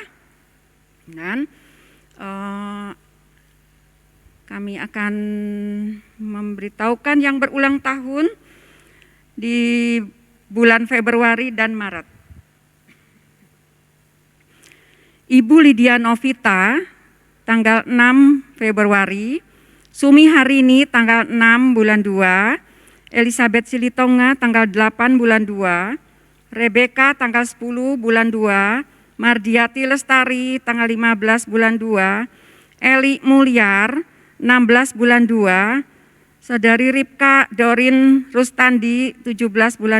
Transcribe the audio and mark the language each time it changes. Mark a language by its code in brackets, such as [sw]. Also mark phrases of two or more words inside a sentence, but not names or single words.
[id] Dan kami akan memberitahukan yang berulang tahun di bulan Februari dan Maret. Ibu Lydia Novita tanggal 6 Februari, Sumi Harini tanggal 6 bulan 2, Elizabeth Silitonga tanggal 8 bulan 2, Rebecca tanggal 10 bulan 2, Mardiati Lestari tanggal 15 bulan 2, Eli Mulyar 16 bulan 2, Saudari Ripka Dorin Rustandi 17 bulan